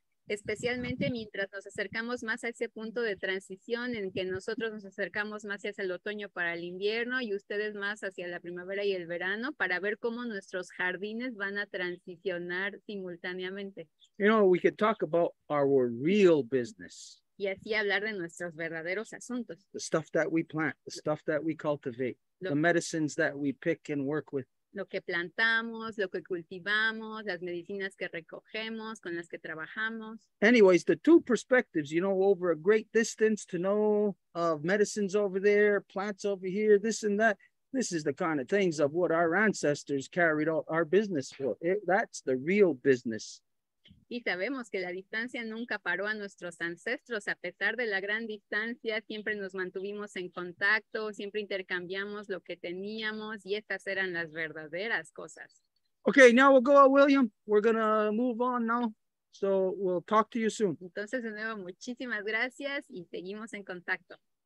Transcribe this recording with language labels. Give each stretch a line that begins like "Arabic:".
Spanish: Especialmente mientras nos acercamos más a ese punto de transición en que nosotros nos acercamos más hacia el otoño para el invierno y ustedes más hacia la primavera y el verano para ver cómo nuestros jardines van a transicionar simultáneamente.
English: You know, we could talk about our real business.
Spanish: Y así hablar de nuestros verdaderos asuntos.
English: The stuff that we plant, the stuff that we cultivate, the medicines that we pick and work with.
Spanish: Lo que plantamos, lo que cultivamos, las medicinas que recogemos, con las que trabajamos.
English: Anyways, the two perspectives, over a great distance to know of medicines over there, plants over here, this and that. This is the kind of things of what our ancestors carried out our business for. That's the real business.
Spanish: Y sabemos que la distancia nunca paró a nuestros ancestros. A pesar de la gran distancia, siempre nos mantuvimos en contacto, siempre intercambiamos lo que teníamos y estas eran las verdaderas cosas.
English: Okay, now we'll go, William. We're going to move on now. So we'll talk to you soon.
Spanish: Entonces, de nuevo, muchísimas gracias y seguimos en contacto.